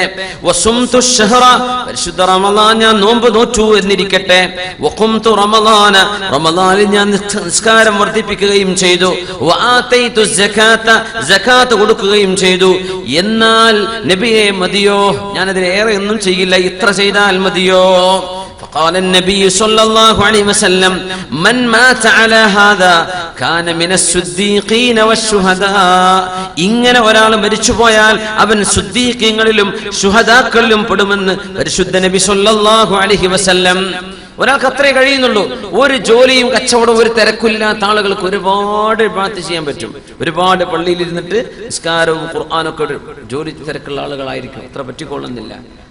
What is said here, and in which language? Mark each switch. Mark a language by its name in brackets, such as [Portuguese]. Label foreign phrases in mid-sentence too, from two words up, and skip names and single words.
[Arabic] وصمت الشهر, [Malayalam] പരിശുദ്ധ റമളാൻ ഞാൻ നോമ്പ് നോറ്റു എന്നിരിക്കട്ടെ. [Arabic] وقمت رمضان, [Malayalam] റമളാനിൽ ഞാൻ നിസ്കാരം വർദ്ധിപ്പിക്കുകയും ചെയ്തു. [Arabic] وآتيت الزكاة, [Malayalam] സകാത്ത് കൊടുക്കുകയും ചെയ്തു. എന്നാൽ നബിയെ മതിയോ, ഞാൻ അതിലേറെ ഒന്നും ചെയ്യില്ല, ഇത്ര ചെയ്താൽ മതിയോ? [Arabic] فقال النبي صلى الله عليه وسلم من مات على هذا كان من الصديقين والشهداء, [Malayalam] ഇങ്ങനെ ഒരാൾ മരിച്ചു പോയാൽ അവൻ സുദ്ദീഖീങ്ങളിലും ശുഹദാക്കളിലും പെടുമെന്ന് പരിശുദ്ധ നബി [Arabic] صلى الله عليه وسلم. [Malayalam] ഒരാൾക്ക് അത്രേ കഴിയുന്നുള്ളൂ. ഒരു ജോലിയും കച്ചവടവും ഒരു തിരക്കില്ലാത്ത ആളുകൾക്ക് ഒരുപാട് ഇബാദത്ത് ചെയ്യാൻ പറ്റും. ഒരുപാട് പള്ളിയിൽ ഇരുന്നിട്ട് നിസ്കാരവും ഖുർആനൊക്കെ ജോലി തിരക്കുള്ള ആളുകളായിരിക്കും, അത്ര പറ്റിക്കൊള്ളുന്നില്ല.